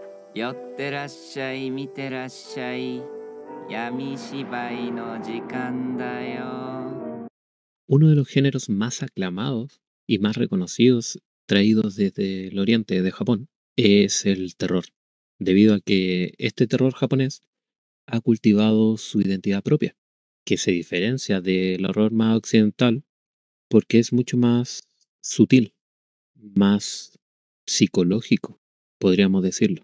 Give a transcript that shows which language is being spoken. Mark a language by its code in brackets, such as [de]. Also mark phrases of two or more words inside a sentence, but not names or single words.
[ja] 寄ってらっしゃい見てらっしゃい闇芝居の時間だよ。 [es] Uno de los géneros más aclamados y más reconocidos traídos desde el oriente de Japón es el terror, debido a que este terror japonés ha cultivado su identidad propia, que se diferencia del horror más occidental porque es mucho más sutil, más psicológico, podríamos decirlo.